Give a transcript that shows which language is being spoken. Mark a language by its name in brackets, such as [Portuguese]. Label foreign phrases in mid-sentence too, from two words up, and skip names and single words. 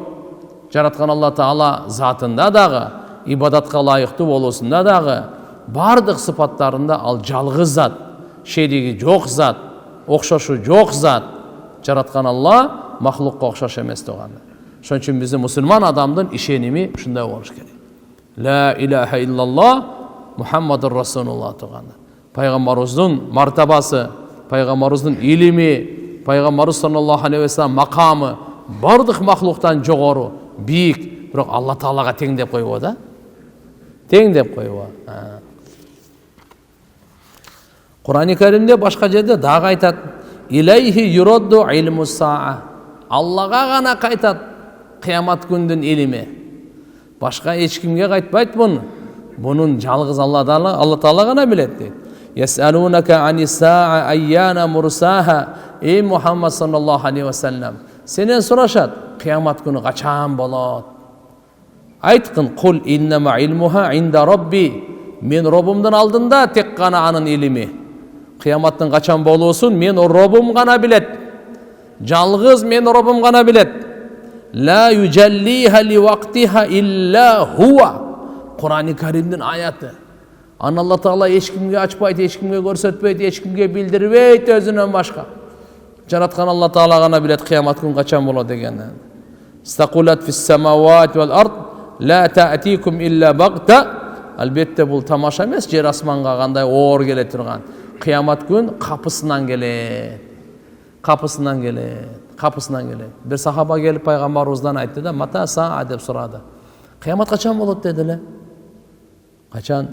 [Kyrgyz] Жараткан Алла Таала затында дагы, ибадатка лайыктуу болуусунда дагы, бардык сыпаттарында ал жалгыз зат, шериги жок зат, окшошу жок зат. Жараткан Алла махлукка окшош эмес туугандар. Ошон үчүн биздин мусулман адамдын ишеними ушундай болуш керек. [Arabic] لا إله إلا الله محمد رسول الله туугандар. [Kyrgyz] Пайгамбарыбыздын мартабасы, пайгамбарыбыздын илими, пайгамбарыбыз [Arabic] صلى الله عليه وسلم [Kyrgyz] макамы бардык махлуктан жогору, бийик, бирок Алла Таалага тең деп койбо да. Тең деп койбо. Кур'ан-ы Каримде башка жерде дагы айтат: [Arabic] إليه يرد علم الساعة. [Kyrgyz] Аллага гана кайтат кыямат күндүн илими. Башка эч кимге кайтпайт муну. Бунун жалгыз Алла Таала гана билет дейт. [Arabic] يسألونك عن الساعة أيان مرساها. Эй Мухаммад صلى الله عليه وسلم, [Kyrgyz] сенен сурашат, кыямат күнү качан болот? [Arabic] Айткын: قل إنما علمها عند ربي. [Kyrgyz] Мен Роббумдун алдында тек гана анын илими. Кыяматтын качан болуусун мен Роббум гана билет. Жалгыз мен Роббум гана билет. [Arabic] لا يجليها لوقتها إلا هو. [Kyrgyz] Кур'ан-ы Каримдин аяты. Аны Алла Таала эч кимге ачпайт, эч кимге көрсөтпөйт, эч кимге билдирбейт өзүнөн башка. Жараткан Алла Таала гана билет кыямат күн качан болот дегенди. [Arabic] ثقلت في السماوات والأرض لا تأتيكم إلا بغتة. [Kyrgyz] Албетте бул тамаша эмес, жер асманга кандай оор келе турган. Кыямат күн капысынан келет. Капысынан келет. Капысынан келет. Бир сахаба келип пайгамбарыбыздан айтты да: [Arabic] "متى الساعة" [Kyrgyz] деп сурады. Кыямат качан болот деди эле. Качан?